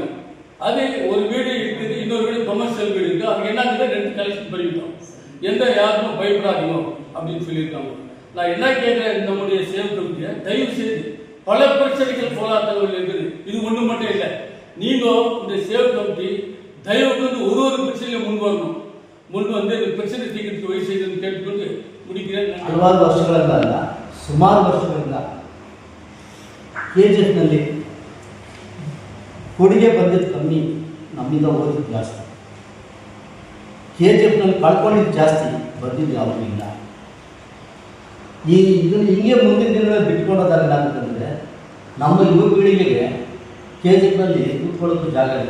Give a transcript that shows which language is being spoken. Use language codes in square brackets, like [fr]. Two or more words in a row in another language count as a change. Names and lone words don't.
[ta] அது ஒரு வீடு இருக்குது, இன்னொரு வீடு கமர்ஷியல் வீடு இருக்குது, அதுக்கு என்ன ரெண்டு கலெக்ஷன் பண்ணிவிட்டோம், எந்த யாருக்கும் பயப்படாதீங்க அப்படின்னு சொல்லியிருக்காங்க. நான் என்ன கேட்குறேன், நம்முடைய [en] save committee [ta] தயவு செய்து, பல பிரச்சனைகள் போராட்டங்கள் இருக்குது, இது ஒன்று மட்டும் இல்லை. நீங்கள் இந்த [en] save committee [ta] தயவுக்கு வந்து ஒரு பிரச்சனையும் முன் வரணும், முன் வந்து இந்த பிரச்சனை தீர்க்கிறதுக்கு வழி செய்யணும்னு கேட்டுக்கொண்டு முடிக்கிறேன். [kn] ಹಲವಾರು ವರ್ಷಗಳಿಂದ ಸುಮಾರು ವರ್ಷಗಳಿಂದ KGFನಲ್ಲಿ ಕೊಡುಗೆ ಬಂದಿದ್ದು ಕಮ್ಮಿ, ನಮ್ಮಿಂದ ಓದಿದ್ದು ಜಾಸ್ತಿ. KGFನಲ್ಲಿ ಕಳ್ಕೊಂಡಿದ್ದು ಜಾಸ್ತಿ, ಬಂದಿದ್ದು ಯಾವುದೂ ಇಲ್ಲ. ಇದನ್ನು ಹಿಂಗೆ ಮುಂದಿನ ದಿನಗಳಲ್ಲಿ ಬಿಟ್ಕೊಳ್ಳೋದಾಗಲ್ಲ ಅಂತಂದರೆ ನಮ್ಮ ಯುವ ಪೀಳಿಗೆಗೆ KGFನಲ್ಲಿ ಕೂತ್ಕೊಳ್ಳೋಕ್ಕೂ ಜಾಗ ಇಲ್ಲ.